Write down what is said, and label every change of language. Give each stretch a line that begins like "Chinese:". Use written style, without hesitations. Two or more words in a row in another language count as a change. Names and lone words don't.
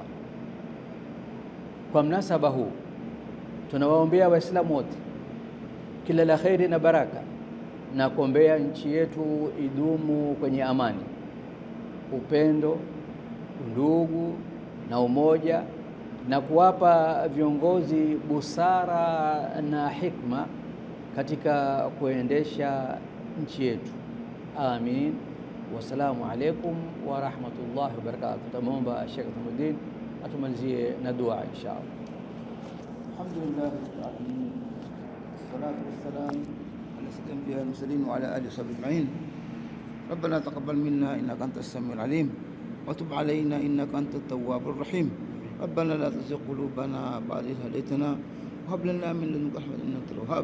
Swahili: Kwa mnasaba huu tunawaombea Waislamu wote kila la kheri na baraka, na kuombea nchi yetu idumu kwenye amani, upendo, ndugu na umoja, na kuwapa viongozi busara na hikma katika kuendesha nchi yetu. Amin.
Arabic: والسلام عليكم ورحمة الله وبركاته.
Swahili: Tumuomba Sheikh Tumuddin atumalizie na dua
Arabic: إن شاء الله. الحمد لله رب العالمين والصلاة والسلام على سيد المرسلين وعلى آله وصحبه أجمعين. ربنا تقبل منا إنك أنت السميع العليم وتب علينا إنك أنت التواب الرحيم. ربنا لا تزغ قلوبنا بعد إذ هديتنا وهب لنا من لدنك رحمة إنك أنت الوهاب.